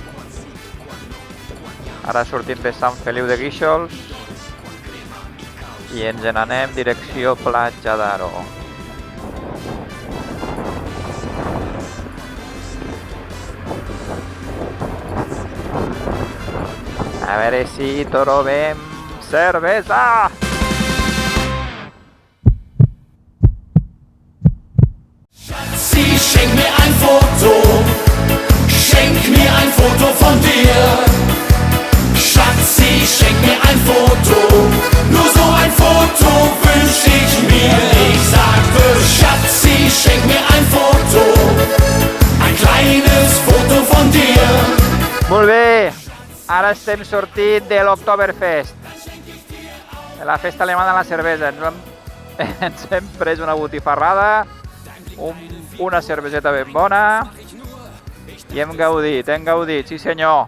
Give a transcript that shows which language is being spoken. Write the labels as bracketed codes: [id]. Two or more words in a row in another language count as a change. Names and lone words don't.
[ca] Ara sortim de Sant Feliu de Guíxols i ens n'anem direcció Platja d'Aro. A veure si trobem cervesa! [de] Sie schenk mir ein Foto, schenk mir ein Foto von dir. Schatzi, schenk mir ein Foto, nur so ein Foto wünsch ich mir. Ich sagte, Schatzi, schenk mir ein Foto, ein kleines Foto von dir. [ca] Molt bé, ara estem sortint de l'Oktoberfest, de la festa alemana de la cervesa. Ens hem pres una botifarrada, una cerveseta ben bona i hem gaudit, sí senyor.